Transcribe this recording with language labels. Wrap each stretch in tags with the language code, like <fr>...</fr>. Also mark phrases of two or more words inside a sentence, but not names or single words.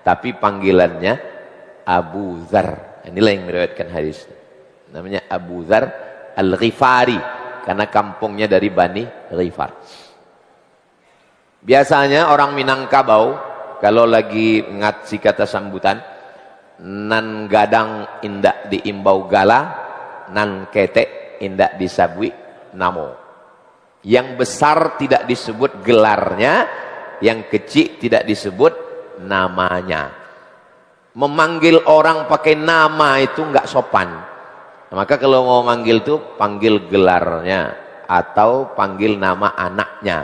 <id>Tapi panggilannya Abu Dzar. Inilah yang meriwayatkan hadis. Namanya Abu Dzar Al-Ghifari karena kampungnya dari Bani Ghifar. Biasanya orang Minangkabau kalau lagi ngatsi kata sambutan,</id> <min>nan gadang indak diimbau gala, nan ketek indak disabui namo.</min> <id>Yang besar tidak disebut gelarnya, yang kecil tidak disebut namanya. Memanggil orang pakai nama itu enggak sopan. Maka kalau mau manggil itu panggil gelarnya atau panggil nama anaknya.</id>